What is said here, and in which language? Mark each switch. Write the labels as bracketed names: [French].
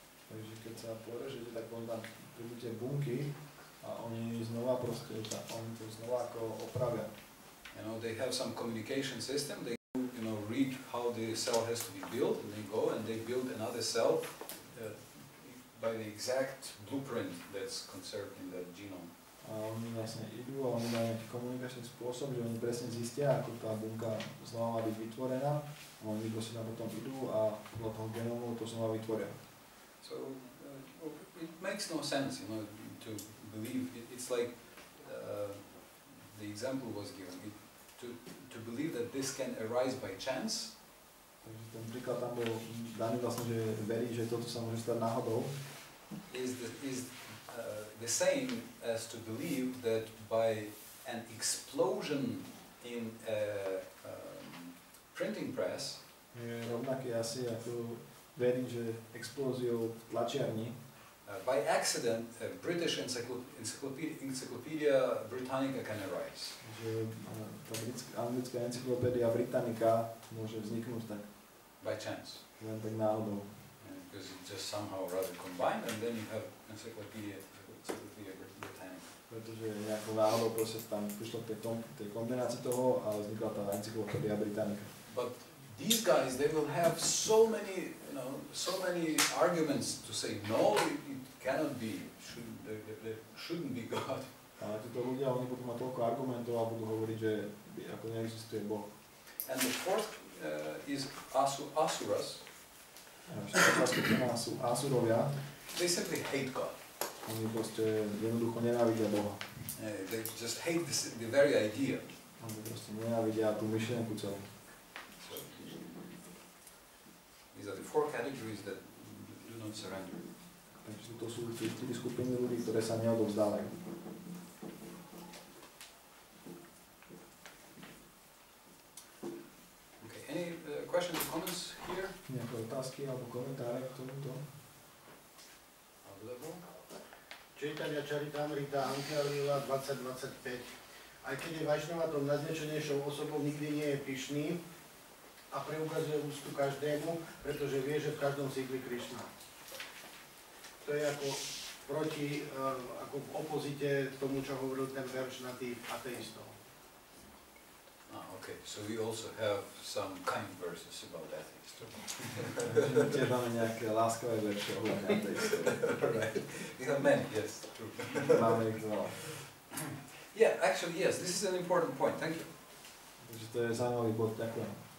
[Slovak] Takže keď sa porežete, tak on tam prídete bunky a oni znova proste, oni to znova ako opravia. [English] You know, they have some communication system, they read how the cell has to be built, and they go and they build another cell by the exact blueprint that's conserved in that genome. [Slovak] A oni vlastne idú a oni majú nejaký komunikačný spôsob, že oni presne zistia, ako tá bunka znova má byť vytvorená. A oni si tam potom idú a podľa toho genómu to znova vytvoria. [English] So it makes no sense, you know, to believe. It's like the example was given. To believe that this can arise by chance. [Slovak] Takže ten príklad tam bol daný vlastne, že verí, že toto sa môže stať náhodou. [English] Is the same as to believe that by an explosion in a printing press. [Slovak] Je rovnaký asi ako veriť, že explóziou tlačiarni. [English] By accident, a British Encyclopedia Britannica can arise. [Slovak] Že tá anglická encyklopédia Britannica môže vzniknúť tak. [English] By chance. [Slovak] Len tak náhodou. [English] Because it just somehow rather combined, and then you have Encyclopedia Britannica. [Slovak] Pretože nejako náhodou proste tam prišlo k tej kombinácii toho a vznikla tá encyklopédia Britannica. [English] But these guys, they will have so many, you know, so many arguments to say no, it cannot be. There shouldn't be God. [Slovak] Ale títo ľudia, oni budú mať toľko argumentov a budú hovoriť, že ako neexistuje Boh. [English] And the fourth is asuras. [Slovak] Štvrtá skupina sú asurovia. [English] They simply hate God. [Slovak] Oni proste jednoducho nenávidia Boha. [English] They just hate the very idea. [Slovak] Oni proste nenávidia tú myšlienku celú. [English] So, these are the four categories that do not surrender. [Slovak] Takže to sú tie 4 skupiny ľudí, ktoré sa neodovzdávajú. [English] Okay, any questions or comments here? [Slovak] Nejaké otázky alebo komentáre k tomuto? Čítania Charitamrita Antia Lila 2025. Aj keď je Vašnávatom najznečenejšou osobou, nikdy nie je pyšný a preukazuje úctu každému, pretože vie, že v každom sídli Krišna. To je ako proti, ako v opozite tomu, čo hovoril ten verš na tých ateistov. [English] Okay, so we also have some kind verses about atheists. [Slovak] Tiež máme nejaké láskavé verše ohľadne ateistov. [English] Right. We have many, yes, true. [Slovak] Máme ich veľa. [English] Yeah, actually, yes, this is an important point. Thank you. [Slovak] Takže to je zaujímavý bod, ďakujem.